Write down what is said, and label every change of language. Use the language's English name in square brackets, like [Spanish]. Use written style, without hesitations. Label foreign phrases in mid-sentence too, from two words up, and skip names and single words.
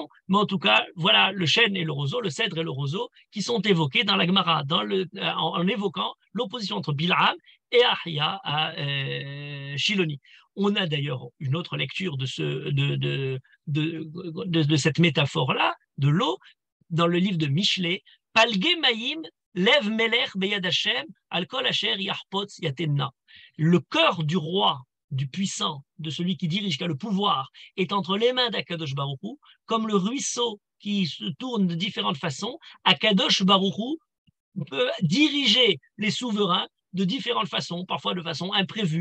[French] Mais en tout cas, voilà le chêne et le roseau, le cèdre et le roseau qui sont évoqués dans la Gemara, en évoquant l'opposition entre Bil'am et Achia à Shiloni. On a d'ailleurs une autre lecture de cette métaphore-là, de l'eau, dans le livre de Michelet, [Hebrew] פלגי מים לב מלך ביד השם על כל אשר יחפץ יטנו. [French] Le cœur du roi, du puissant, de celui qui dirige, qui a le pouvoir, est entre les mains d'Akadosh Baruch Hu, comme le ruisseau qui se tourne de différentes façons. Akadosh Baruch Hu peut diriger les souverains de différentes façons, parfois de façon imprévue.